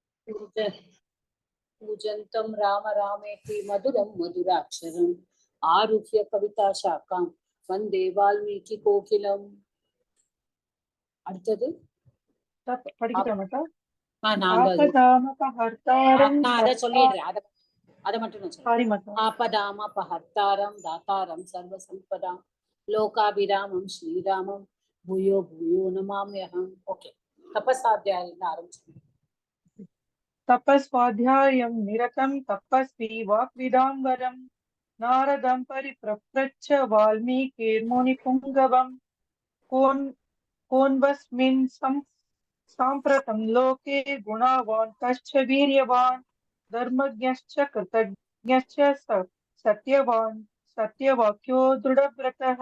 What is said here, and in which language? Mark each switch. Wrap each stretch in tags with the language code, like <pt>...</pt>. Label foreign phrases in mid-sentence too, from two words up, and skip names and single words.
<sa>पूजन्तं राम रामेति मधुरं मधुराक्षरम् आरुह्य कविता शाखां वन्दे वाल्मीकि कोकिलम्.</sa> <ta>அடுத்தது படிக்கலாமாக்கா? நான் அதை சொல்லிடுறேன். அதை மட்டும் நான் சொல்றேன்.</ta> <sa>आपदामपहर्तारं दातारं सर्वसम्पदां लोकाभिरामं श्रीरामं भूयो भूयो नमाम्यहम्.</sa> <ta>ஓகே, தபஸ்வாத்தியாயம் ஆரம்பிச்சு.</ta> <sa>तपस्वाध्यायं निरतं तपस्वी वाक्विदाम्बरं नारदं परिप्रप्रच्छ वाल्मीकिर्मुनिपुङ्गवं कोन्वस्मिन् साम्प्रतं लोके गुणावान् कश्च वीर्यवान् धर्मज्ञश्च कृतज्ञश्च सत्यवान् सत्यवाक्यो दृढव्रतः.</sa>